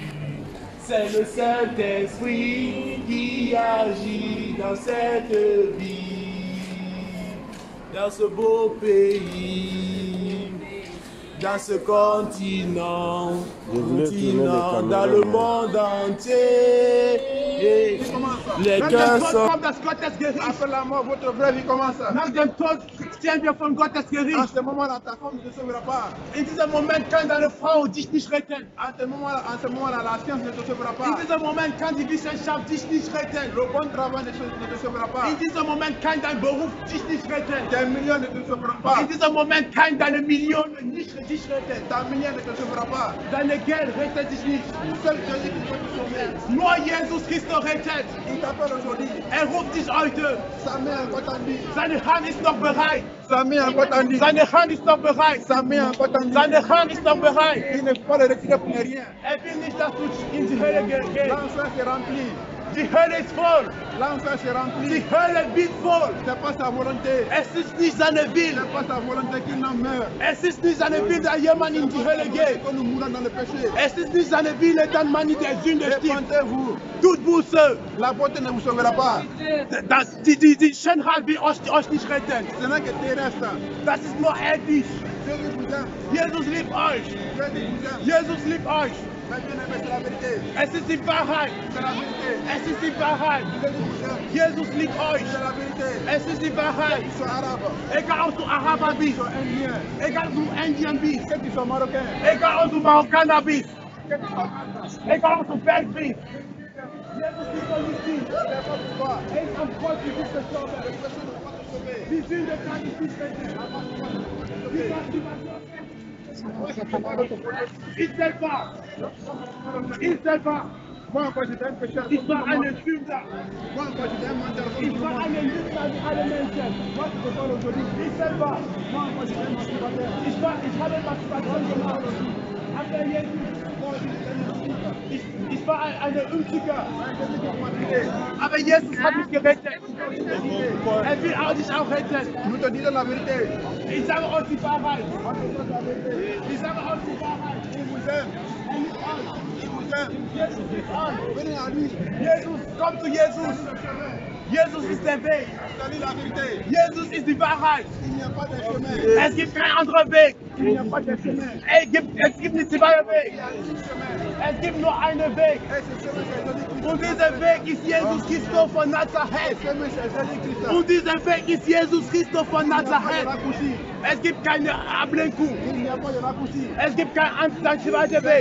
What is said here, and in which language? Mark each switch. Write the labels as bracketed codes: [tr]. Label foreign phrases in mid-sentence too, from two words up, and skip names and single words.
[fr] C'est le Saint-Esprit qui agit dans cette vie, dans ce beau pays, dans ce continent, dans le monde entier. Et les cœurs sont... Après la mort, votre vraie vie commence. En ce moment-là, ta femme ne te sauvera pas. [de] In diesem Moment kann deine Frau dich nicht retten. [fr] En ce moment-là, la science ne te sauvera pas. [de] In diesem Moment kann die Wissenschaft dich nicht retten. [fr] Le bon travail ne te sauvera pas. [de] In diesem Moment kann dein Beruf dich nicht retten. [fr] Tes millions ne te sauveront pas. [de] In diesem Moment kann deine Millionen nicht dich retten. [fr] Ta million ne te sauvera pas. [de] Deine Geld rettet dich nicht. [fr] Seul Jésus qui peut te sauver. [de] Nur Jesus Christus rettet. [fr] Il t'appelle aujourd'hui. [de] Ruft dich heute. [fr] Sa main encore tendue. [de] Seine Hand ist noch bereit. [fr] Sa main encore tendue. [de] Seine Hand ist noch bereit. [fr] Sa main encore tendue. [de] Seine Hand ist noch bereit. [fr] Il ne faut pas le retirer pour rien. [de] Will nicht, dass du in die Hölle gehst. [fr] L'enfer est rempli. [de] Die Hölle ist voll. [fr] L'enfer se remplit. [de] Die Hölle wird voll. [fr] C'est pas sa volonté. [de] Es ist nicht seine Wille. [fr] C'est pas sa volonté qu'il n'en meure. [de] Es ist nicht seine Wille, dass jemand in die Hölle geht. [fr] Que nous mourons dans le péché. [de] Es ist nicht seine Wille, dass man in der Sünde stirbt. [fr] Répentez-vous. [de] Tut Buße. [fr] La beauté ne vous sauvera pas. [de] Die Schönheit wird euch nicht retten. [fr] Ce n'est que terrestre. [de] Das ist nur irdisch. [fr] Jésus vous aime. [de] Jesus liebt euch. [fr] Jésus vous aime. [de] Jesus liebt euch. [fr] Mais bien aimé, c'est la vérité. [de] Es ist die Wahrheit. [fr] C'est la vérité. [de] Es ist die Wahrheit. [fr] Jésus vous aime. [de] Jesus liebt euch. [fr] C'est la vérité. [de] Es ist die Wahrheit. [fr] Qu'ils soient arabes. [de] Egal ob du Araber bist. [fr] Qu'ils soient indiens. [de] Egal ob du Indien bist. [fr] Qu'ils soient marocains. [de] Egal ob du Marokkaner bist. Egal ob du Belg bist. Jesus liebt euch nicht. Er ist am Kreuz für dich gestorben. Die Sünde kann dich nicht retten. [fr] Il sait pas. Il sait pas. Moi, quand j'étais un pécheur, [de] ich war eine Sünder. [fr] Moi, quand j'étais un menteur, [de] ich war eine Lügner wie alle Menschen. [fr] Moi, tu peux pas aujourd'hui. [de] Ich selber. [fr] Moi, quand j'étais un masturbateur. [de] Ich habe Masturbation gemacht. Aber Jesus. Ich war eine Unsicher. Aber Jesus hat mich gerettet. Er will auch dich auch retten. [fr] Nous te disons la vérité. [de] Ich sage euch die Wahrheit. Ich sage euch die Wahrheit. [fr] Il vous aime. Il vous aime. [de] Jesus liebt euch. [fr] Venez à lui. [de] Jesus, komm zu Jesus. Jesus ist der Weg. [fr] C'est la vérité. [de] Jesus ist die Wahrheit. [fr] Il n'y a pas de chemin. [de] Es gibt keinen anderen Weg. [fr] Il n'y a pas de chemin. [de] Es gibt nicht zwei Wege. Es gibt nur einen Weg. Und dieser Weg ist Jesus Christus von Nazareth. Und dieser Weg ist Jesus Christus von Nazareth. Es gibt keine Ablenkung. Es gibt keinen anderen Weg.